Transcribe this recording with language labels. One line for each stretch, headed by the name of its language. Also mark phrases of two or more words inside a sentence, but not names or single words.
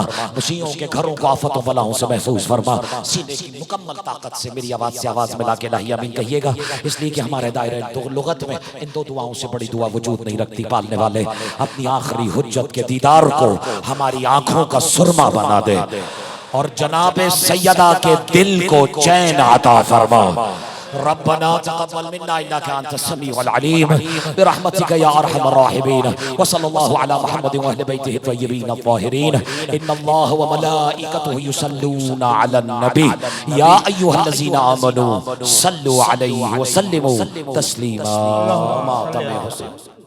Urdu: مشیوں کے گھروں کو آفتوں بلاؤں سے محفوظ فرما۔ سینے کی مکمل طاقت سے میری آواز سے آواز ملا کے الٰہی آمین کہیے گا، اس لیے کہ ہمارے دائرے دو لغت میں ان دو دعاؤں سے بڑی دعا وجود نہیں رکھتی. پالنے والے اپنی آخری حجت کے دیدار کو ہماری آنکھوں کا سرمہ بنا دے اور جنابِ سیدہ کے دل کو چین عطا فرما.
Arabic: ربنا تقبل منا إنك أنت السميع العليم برحمتك يا أرحم الراحمين وصلى الله على محمد وأهل بيته الطيبين الطاهرين. إن الله وملائكته يصلون على النبي يا أيها الذين آمنوا صلوا عليه وسلموا تسليما.